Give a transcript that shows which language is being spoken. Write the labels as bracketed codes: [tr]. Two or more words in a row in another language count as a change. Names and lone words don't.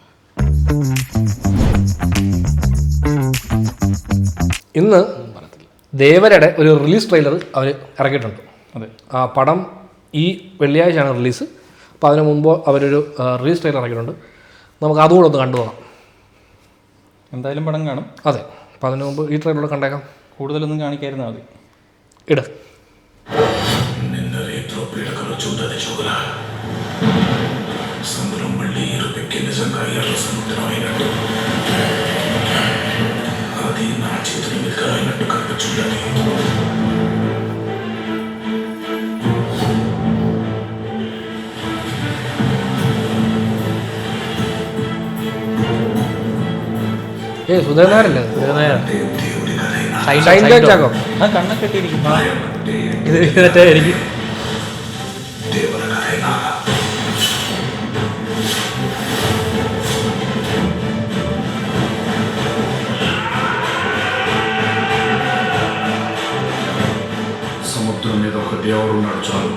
[ml] ഇന്ന് ദേവരയുടെ ഒരു റിലീസ് ട്രെയിലർ അവർ ഇറക്കിയിട്ടുണ്ട്. അതെ, ആ പടം ഈ വെള്ളിയാഴ്ചയാണ് റിലീസ്. അപ്പോൾ അതിന് മുമ്പ് അവരൊരു റിലീസ് ട്രെയിലർ ഇറക്കിയിട്ടുണ്ട്. നമുക്ക് അതുകൂടെ ഒന്ന് കണ്ടു പോകാം. എന്തായാലും പടം കാണും. അതെ, അപ്പോൾ അതിന് മുമ്പ് ഈ ട്രെയിലർ കണ്ടേക്കാം. കൂടുതലൊന്നും കാണിക്കായിരുന്നാൽ മതി. ഇട്. [te] సముద్రం మళ్ళీ ఇరుపెక్కి నిజంగా ఎర్ర సముద్రం అయినట్టు అది నా చేతుల మీద అయినట్టు కనుక చూడాలి. [ml] സുധേനാരല്ലേ [te] దేవుడి కథైనా [ml] കണ്ണൊക്കെ ഇട്ടിരിക്കും. [te] దేవుల కథైనా సముద్రం మీద ఒక దేవుడు ఉన్నాడు చాలు.